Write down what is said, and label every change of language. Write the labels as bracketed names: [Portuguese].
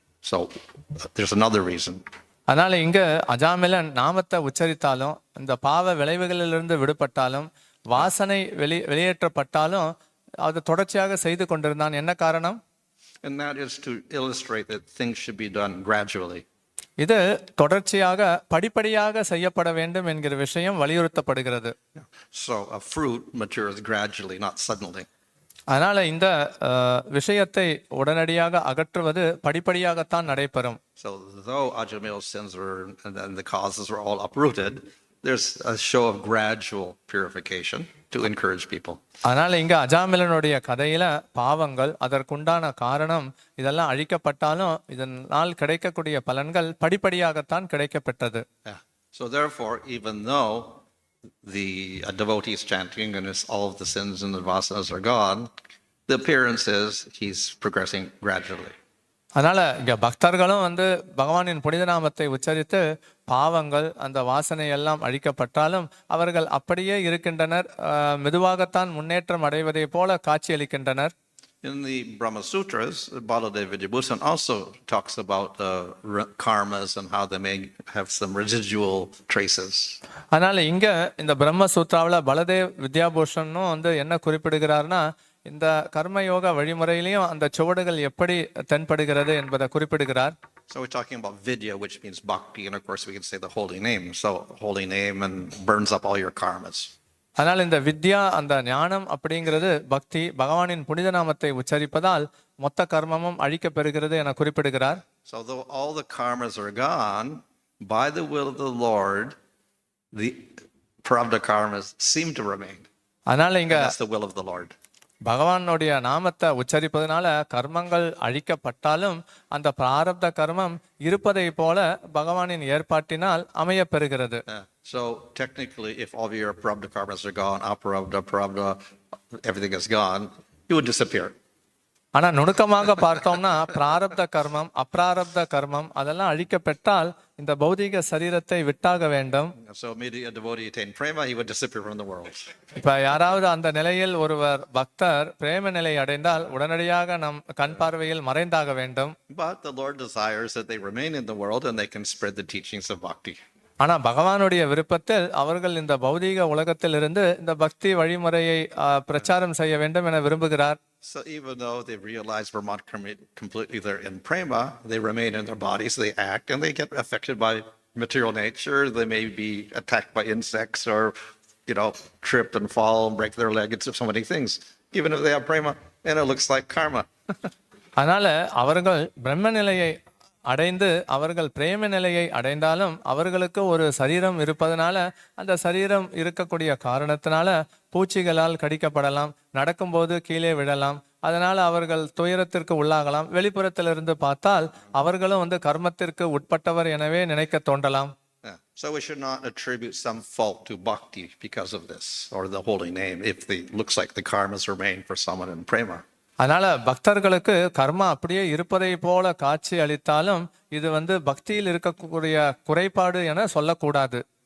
[English] So there's another reason. [Tamil] அதனால இங்க அஜாமிலன் நாமத்தை உச்சரித்தாலும் இந்த பாவ விளைவுகளிலிருந்து விடுபட்டாலும் வாசனை வெளியேற்றப்பட்டாலும் அது தொடர்ச்சியாக செய்து கொண்டிருந்தான். என்ன காரணம்? [English] And that is to illustrate that things should be done gradually. [Tamil] இது தொடர்ச்சியாக படிப்படியாக செய்யப்பட வேண்டும் என்கிற விஷயம் வலியுறுத்தப்படுகிறது. [English] So a fruit matures gradually, not suddenly. [Tamil] அதனால இந்த விஷயத்தை உடனடியாக அகற்றுவது படிப்படியாகத்தான் நடைபெறும். [English] So though Ajamil's sins were and the causes were all uprooted, there's a show of gradual purification to encourage people. [Tamil] அதனால இங்க அஜாமிலனுடைய கதையில பாவங்கள் அதற்குண்டான காரணம் இதெல்லாம் அழிக்கப்பட்டாலும் இதனால் கிடைக்கக்கூடிய பலன்கள் படிப்படியாகத்தான் கிடைக்கப்பெற்றது. [English] So therefore, even though the devotee is chanting and all of the sins and the vasanas are gone, the appearance is he's progressing gradually. [Tamil] அதனால இங்க பக்தர்களும் பகவானின் புனித நாமத்தை உச்சரித்து பாவங்கள் அந்த வாசனை எல்லாம் அழிக்கப்பட்டாலும் அவர்கள் அப்படியே இருக்கின்றனர். மெதுவாகத்தான் முன்னேற்றம் அடைவதை போல காட்சியளிக்கின்றனர். [English] In the Brahma Sutras, Baladev Vidyabhusan also talks about karmas and how they may have some residual traces. [Tamil] அதனால இங்க இந்த பிரம்ம சூத்ராவில் பலதேவ் வித்யாபூஷனும் என்ன குறிப்பிடுகிறார்னா இந்த கர்மயோக வழிமுறையிலையும் அந்த சுவடுகள் எப்படி தென்படுகிறது என்பதை குறிப்பிடுகிறார். [English] So we're talking about vidya, which means bhakti, and of course we can say the holy name. So holy name and burns up all your karmas. [Tamil] அதனால் இந்த வித்யா அந்த ஞானம் அப்படிங்கிறது பக்தி பகவானின் புனித நாமத்தை உச்சரிப்பதால் மொத்த கர்மமும் அழிக்கப் பெறுகிறது என குறிப்பிடுகிறார். [English] So though all the karmas are gone, by the will of the Lord, the prarabdha karmas seem to remain. [Tamil] அதனால இங்க [English] that's the will of the Lord. [Tamil] பகவானுடைய நாமத்தை உச்சரிப்பதனால கர்மங்கள் அழிக்கப்பட்டாலும் அந்த பிராரப்த கர்மம் இருப்பதை போல பகவானின் ஏற்பாட்டினால் அமைய பெறுகிறது. [English] So technically, if all of your prarabdha karmas are gone, prarabdha, everything is gone, it would disappear. [Tamil] ஆனா நுணுக்கமாக பார்த்தோம்னா பிராரப்த கர்மம் அப்ராரப்த கர்மம் அதெல்லாம் அழிக்கப்பட்டால் இந்த பௌதிக சரீரத்தை விட்டாக வேண்டும். [English] So immediately a devotee attained prema, he would disappear from the world. [Tamil] இப்ப யாராவது அந்த நிலையில் ஒருவர் பக்தர் பிரேம நிலை அடைந்தால் உடனடியாக நம் கண் பார்வையில் மறைந்தாக வேண்டும். [English] But the Lord desires that they remain in the world and they can spread the teachings of bhakti. [Tamil] ஆனா பகவானுடைய விருப்பத்தில் அவர்கள் இந்த பௌதீக உலகத்திலிருந்து இந்த பக்தி வழிமுறையை பிரச்சாரம் செய்ய வேண்டும் என விரும்புகிறார். [English] So even though they realize we're not completely there in prema, they remain in their bodies, they act, and they get affected by material nature. They may be attacked by insects or, trip and fall and break their leg. It's so many things. Even if they have prema, and it looks like karma. [Tamil] அதனால அவர்கள் பிரம்ம நிலையை அடைந்து அவர்கள் பிரேம நிலையை அடைந்தாலும் அவர்களுக்கு ஒரு சரீரம் இருப்பதனால அந்த சரீரம் இருக்கக்கூடிய காரணத்தினால பூச்சிகளால் கடிக்கப்படலாம், நடக்கும்போது கீழே விழலாம், அதனால அவர்கள் துயரத்திற்கு உள்ளாகலாம். வெளிப்புறத்திலிருந்து பார்த்தால் அவர்களும் கர்மத்திற்கு உட்பட்டவர் எனவே நினைக்க தோன்றலாம். [English] So we should not attribute some fault to bhakti because of this or the holy name if it looks like the karmas remain for someone in prema. [Tamil] அதனால பக்தர்களுக்கு கர்மா அப்படியே இருப்பதை போல காட்சி அளித்தாலும் இது பக்தியில் இருக்கக்கூடிய குறைபாடு என சொல்லக்கூடாது.